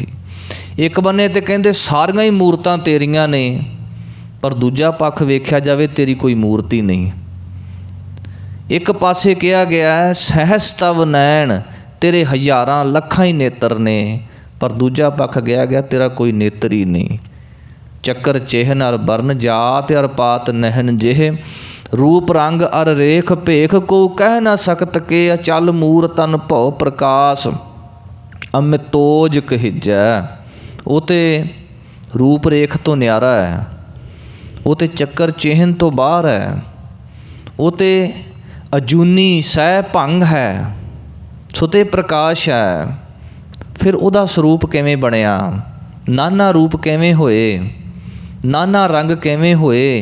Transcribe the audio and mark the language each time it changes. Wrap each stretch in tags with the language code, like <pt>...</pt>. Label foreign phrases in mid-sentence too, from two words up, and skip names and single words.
<pa>ਇੱਕ ਬੰਨੇ ਤੇ ਕਹਿੰਦੇ ਸਾਰੀਆਂ ਹੀ ਮੂਰਤਾਂ ਤੇਰੀਆਂ ਨੇ, ਪਰ ਦੂਜਾ ਪੱਖ ਵੇਖਿਆ ਜਾਵੇ ਤੇਰੀ ਕੋਈ ਮੂਰਤੀ ਨਹੀਂ। ਇੱਕ ਪਾਸੇ ਕਿਹਾ ਗਿਆ ਹੈ</pa> <bra>ਸਹਿਸ ਤਵ ਨੈਣ,</bra> <pa>ਤੇਰੇ ਹਜ਼ਾਰਾਂ ਲੱਖਾਂ ਹੀ ਨੇਤਰ ਨੇ, ਪਰ ਦੂਜਾ ਪੱਖ ਕਿਹਾ ਗਿਆ ਤੇਰਾ ਕੋਈ ਨੇਤਰ ਹੀ ਨਹੀਂ।</pa> <bra>ਚੱਕਰ ਚਿਹਨ ਅਰ ਬਰਨ ਜਾਤ ਅਰ ਪਾਤ ਨਹਿਨ ਜਿਹੇ, रूप रंग अर रेख भेख को कह न सकत के अचल मूर तन भव प्रकाश अमितोज कहिजै।</bra> <pa>ਉਹ ਤੇ ਰੂਪ ਰੇਖ ਤੋਂ ਨਿਆਰਾ ਹੈ, ਉਹ ਤੇ ਚੱਕਰ ਚਿਹਨ ਤੋਂ ਬਾਹਰ ਹੈ, ਉਹ ਤੇ ਅਜੂਨੀ ਸਹਿ ਭੰਗ ਹੈ, ਸੁਤੇ ਪ੍ਰਕਾਸ਼ ਹੈ। ਫਿਰ ਉਹਦਾ ਸਰੂਪ ਕਿਵੇਂ ਬਣਿਆ, ਨਾਨਾ ਰੂਪ ਕਿਵੇਂ ਹੋਏ, ਨਾਨਾ ਰੰਗ ਕਿਵੇਂ ਹੋਏ?</pa>